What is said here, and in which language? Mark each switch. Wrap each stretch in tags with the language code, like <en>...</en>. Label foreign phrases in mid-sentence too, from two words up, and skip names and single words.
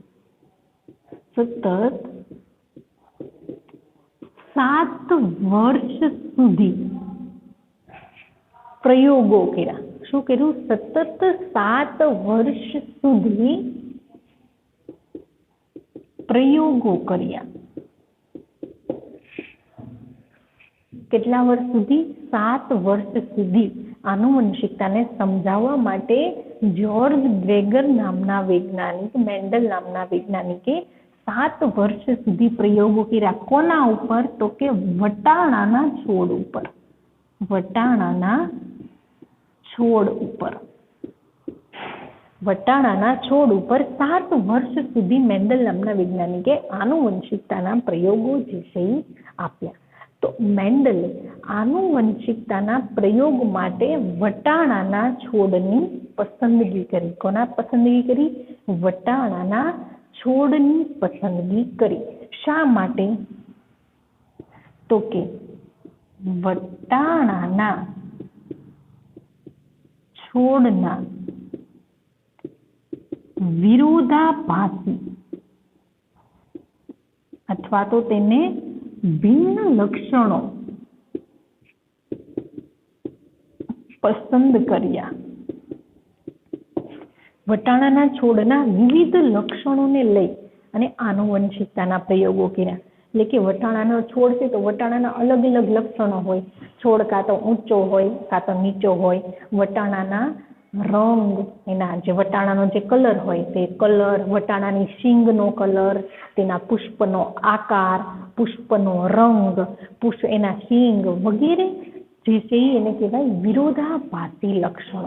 <gu>સતત 7 વર્ષ સુધી પ્રયોગો કર્યા। શું કર્યું? સતત 7 વર્ષ સુધી પ્રયોગો કર્યા। કેટલા વર્ષ સુધી? 7 વર્ષ સુધી આનુવંશિકતાને સમજાવવા માટે જ્યોર્જ ગ્રેગર નામના વૈજ્ઞાનિક મેન્ડલ નામના વૈજ્ઞાનિકે 7 વર્ષ સુધી પ્રયોગો કર્યા। કોના ઉપર? તો કે વટાણાના છોડ ઉપર। વટાણાના છોડ ઉપર। વટાણાના છોડ ઉપર 7 વર્ષ સુધી મેન્ડલ નામના વૈજ્ઞાનિકે આનુવંશિકતાના પ્રયોગો જે છે આપ્યા। તો મેન્ડલે આનુવંશિકતાના પ્રયોગ માટે વટાણાના છોડની પસંદગી કરી। કોના પસંદગી કરી? વટાણાના છોડની પસંદગી કરી। શા માટે? તો કે વટાણાના છોડના વિરોધાભાસી અથવા તો તેને ભિન્ન લક્ષણો પસંદ કર્યા। વટાણાના છોડના વિવિધ લક્ષણો ને લઈ અને આનુવંશિકતાના પ્રયોગો કર્યા। એટલે કે વટાણાનો છોડ છે તો વટાણાના અલગ અલગ લક્ષણો હોય, છોડ કાં તો ઊંચો હોય કાં તો નીચો હોય, વટાણાના રંગ, એના જે વટાણાનો જે કલર હોય તે કલર, વટાણાની શીંગનો કલર, તેના પુષ્પનો આકાર, પુષ્પનો રંગ, એના શીંગ વગેરે જે છે એને કહેવાય વિરોધાભાસી લક્ષણો.</gu>